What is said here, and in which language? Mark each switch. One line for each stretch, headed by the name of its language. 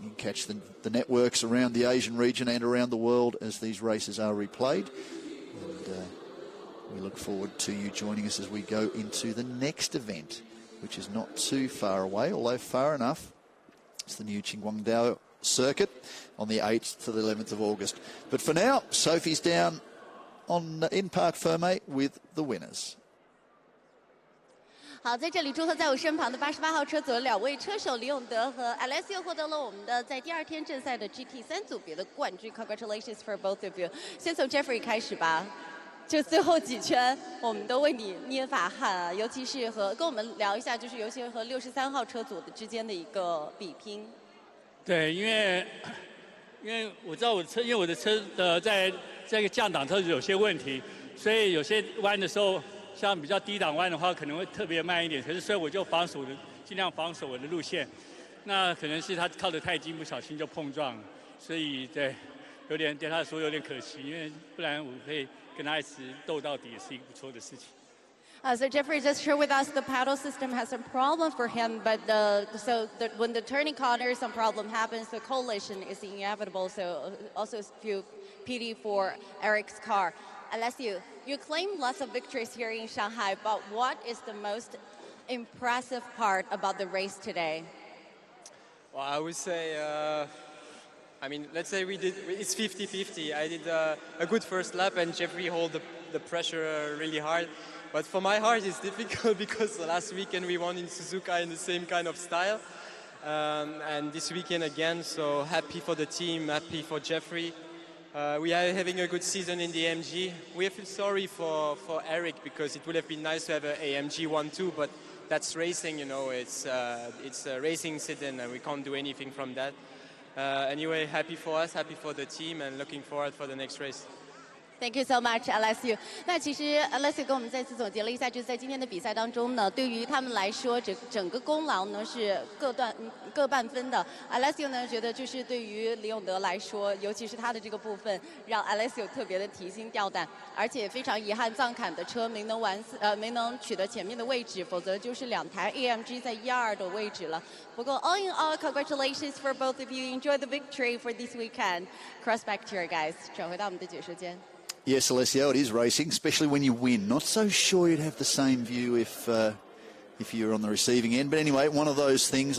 English: You can catch the networks around the Asian region and around the world as these races are replayed, and we look forward to you joining us as we go into the next event, which is not too far away, although far enough. It's the new Qingguangdao circuit on the 8th to the 11th of August. But for now, Sophie's down in Parc Fermé with the winners.
Chinese: 好，在这里祝贺在我身旁的88号车组的2位车手李永德和 Alessio 获得了我们的在第2天正赛的 GT3 组别的冠军。
English: Congratulations for both of you。
Chinese: 先从 Jeffrey 开始吧。就最后几圈，我们都为你捏把汗啊，尤其是跟我们聊一下，就是尤其是和63号车组的之间的一个比拼。对，因为我知道因为我的车在这个降档车子有些问题，所以有些弯的时候。像比较低档弯的话，可能会特别慢一点。可是所以我就尽量防守我的路线。那可能是他靠得太近，不小心就碰撞了。所以对，对他来说有点可惜，因为不然我可以跟他一直斗到底，也是一个不错的事情。
English: So Jeffrey just shared with us the paddle system has some problem for him, but when the turning corner, some problem happens. The collision is inevitable. So also feel pity for Eric's car. Alessio, you claim lots of victories here in Shanghai, but what is the most impressive part about the race today? Well, I would say, let's say it's 50-50. I did a good first lap and Jeffrey held the pressure really hard. But for my heart, it's difficult because last weekend we won in Suzuka in the same kind of style. And this weekend again, so happy for the team, happy for Jeffrey. We are having a good season in the AMG. We feel sorry for Eric because it would have been nice to have an AMG 1-2, but that's racing, it's a racing incident and we can't do anything from that. Anyway, happy for us, happy for the team and looking forward for the next race. Thank you so much, Alessio.
Chinese: 那其实 Alessio 跟我们再次总结了一下，就是在今天的比赛当中呢，对于他们来说，整个功劳呢是各半分的。 Alessio 呢觉得就是对于李永德来说，尤其是他的这个部分，让 Alessio 特别的提心吊胆，而且非常遗憾藏坎的车没能取得前面的位置，否则就是2台 AMG 在1、2的位置了。不过
English: all in all, congratulations for both of you. Enjoy the victory for this weekend. Cross back to your guys.
Chinese: 转回到我们的解说间。
English: Yes, Alessio, it is racing, especially when you win. Not so sure you'd have the same view if you're on the receiving end. But anyway, one of those things.